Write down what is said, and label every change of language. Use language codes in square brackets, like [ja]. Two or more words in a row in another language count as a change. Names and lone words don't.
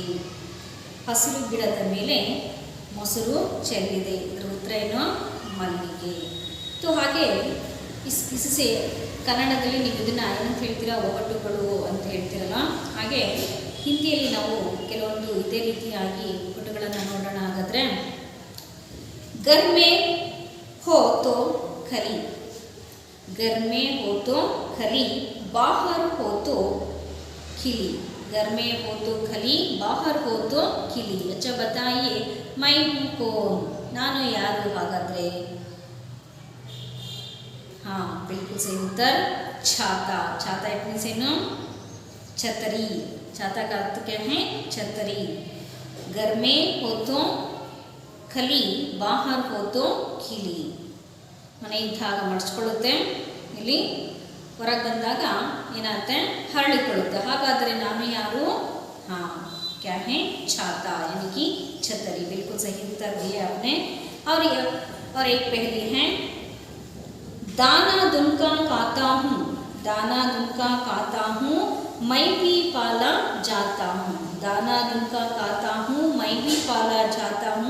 [kn] ಹಸಿರು ಗಿಡದ ಮೇಲೆ ಮೊಸರು ಚೆಲ್ಲಿದೆ. ಇದರ ಉತ್ತರ ಏನು? ಮಲ್ಲಿಗೆ. तो ಹಾಗೆ ಇಸಿಸೆ ಕನ್ನಡದಲ್ಲಿ ನೀವು ಇದನ್ನು ಏನಂತ ಹೇಳ್ತೀರಾ? ಒಗಟುಗಳು ಅಂತ ಹೇಳ್ತೀರಲ್ಲ. ಹಾಗೆ ಹಿಂದಿಯಲ್ಲಿ ನಾವು ಕೆಲವೊಂದು ಇದೇ ರೀತಿಯಾಗಿ ಒಗಟುಗಳನ್ನು ನೋಡೋಣ. [hi] ಹಾಗಾದರೆ घर में हो तो खरी, घर में हो तो खरी, बाहर हो तो खिली. घर में हो तो खली, बाहर हो तो खिली. अच्छा बताइए, मैं हूँ कौन? [kn] ನಾನು ಯಾರು ಹಾಗಾದರೆ? [hi] हाँ, बिल्कुल सही उत्तर छाता. छाता इतने से नो छतरी. छाता का अर्थ क्या है? छतरी. घर में हो तो खली, बाहर हो तो खिली. [kn] ಮನೆ ಇದ್ದಾಗ ಮಡಿಸ್ಕೊಳ್ಳುತ್ತೆ, ಇಲ್ಲಿ ಹೊರಗೆ ಬಂದಾಗ ಏನಾಗುತ್ತೆ? ಹರಳಿಕೊಳ್ಳುತ್ತೆ. ಹಾಗಾದರೆ ನಾನು ಯಾರು? [hi] हाँ, क्या है? ಛಾತಾ, यानी कि छतरी. बिल्कुल सही उत्तर दिया आपने. और एक पहली है, दाना दुनका खाता हूँ, दाना दुनका खाता हूँ, मैं भी पाला जाता हूँ. दाना दुनका खाता हूँ, मैं भी पाला जाता हूँ.